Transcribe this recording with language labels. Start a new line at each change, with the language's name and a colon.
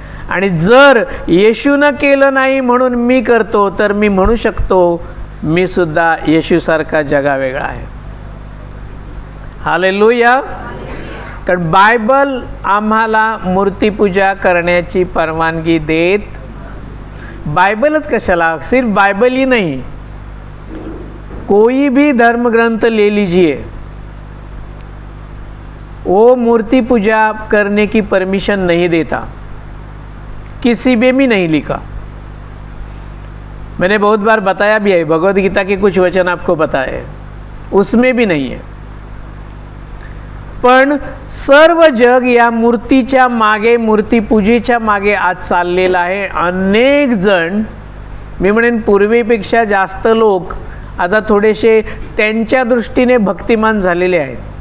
Marathi: आणि जर येशूनं केलं नाही म्हणून मी करतो तर मी म्हणू शकतो मी सुद्धा येशूसारखा जगा वेगळा आहे. हालेलुया. कारण बायबल आम्हाला मूर्तीपूजा करण्याची परवानगी देत. बाइबलच कशाला,
Hindi: सिर्फ बाइबल ही नहीं, कोई भी धर्म ग्रंथ ले लीजिए, वो मूर्ति पूजा करने की परमिशन नहीं देता. किसी में भी नहीं लिखा. मैंने बहुत बार बताया भी है, भगवद गीता के कुछ वचन आपको बताए, उसमें भी नहीं है.
Marathi: पण सर्व जग या मूर्तीच्या मागे, मूर्तीपूजेच्या मागे आज चाललेला आहे. अनेक जण, मी म्हणेन पूर्वीपेक्षा जास्त लोक आता थोडेसे त्यांच्या दृष्टीने भक्तिमान झालेले आहेत.